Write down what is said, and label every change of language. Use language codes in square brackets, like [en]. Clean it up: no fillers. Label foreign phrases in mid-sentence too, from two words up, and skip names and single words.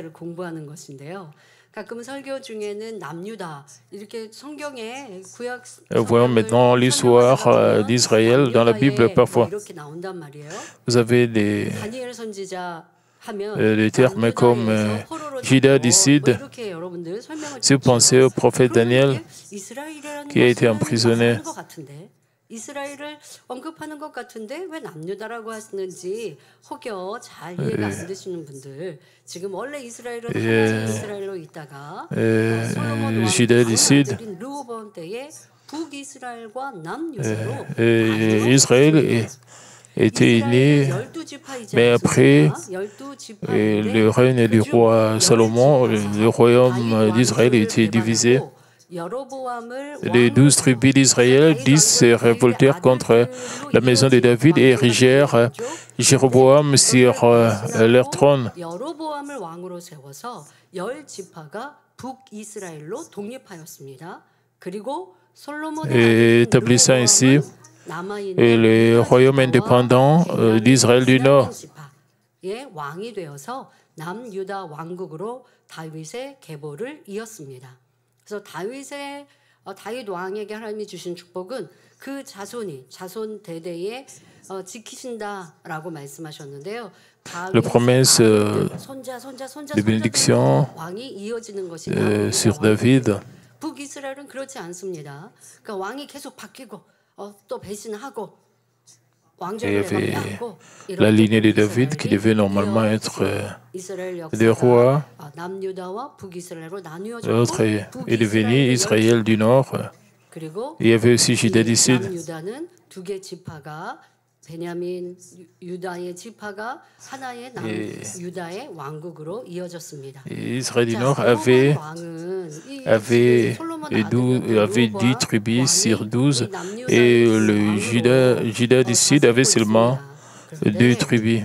[fr] Voyons maintenant l'histoire d'Israël dans la Bible. Parfois, vous avez des termes comme Juda du Sud. Si vous pensez au prophète Daniel qui a été emprisonné, [ko] 이스라엘을 언급하는 것 같은데 왜 남유다라고 하시는지 혹여 잘 이해가 안 되시는 분들 지금 원래 이스라엘은 하나님 이스라엘로 있다가 솔로몬 왕이 드린 르호보암 때에 북이스라엘과 남유다로 [fr] Israël était né, mais après le règne du roi Salomon, le royaume d'Israël était divisé. Les 12 tribus d'Israël, 10 se révoltèrent contre la maison de David et érigèrent Jéroboam sur leur trône. Et établissant ainsi le royaume indépendant d'Israël du Nord. [ko] 그래서 다윗 왕에게 하나님이 주신 축복은 그 자손 대대에 지키신다라고 말씀하셨는데요. [fr] La promesse de bénédiction sur David. [ko] 북이스라엘은 그렇지 않습니다. 그러니까 왕이 계속 바뀌고 또 배신하고 [fr] Il y avait la lignée de David qui devait normalement être des rois. L'autre est devenu Israël du Nord. Il y avait aussi Juda du Sud. Et Israël du Nord avait 10 tribus sur 12 et le Juda du Sud avait seulement 2 tribus.